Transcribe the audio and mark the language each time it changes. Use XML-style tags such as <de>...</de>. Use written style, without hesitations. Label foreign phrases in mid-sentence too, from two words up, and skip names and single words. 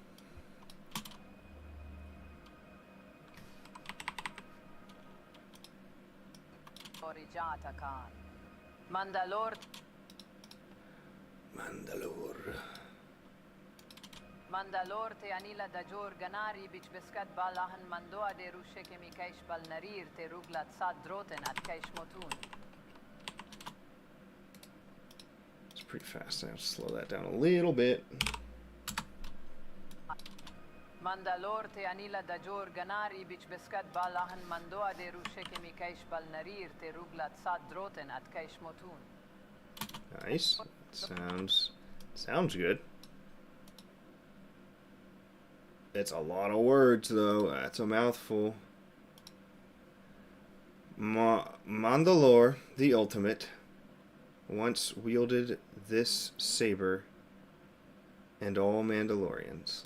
<en>Mandalore. Mandalore te anila dajor ganari bich beskat balahan mandoa de rushe ke mikaish bal narir te ruglat sad droten at kaish motun. It's pretty fast. I'll slow that down a little bit. Mandalore te anila dajor ganari bich beskat balahan mandoa de rushe ke mikaish bal narir te ruglat sad droten at kaish motun. Nice. Sounds good. It's a lot of words, though. That's a mouthful. Mandalore, the Ultimate, once wielded this saber, and all Mandalorians.</en>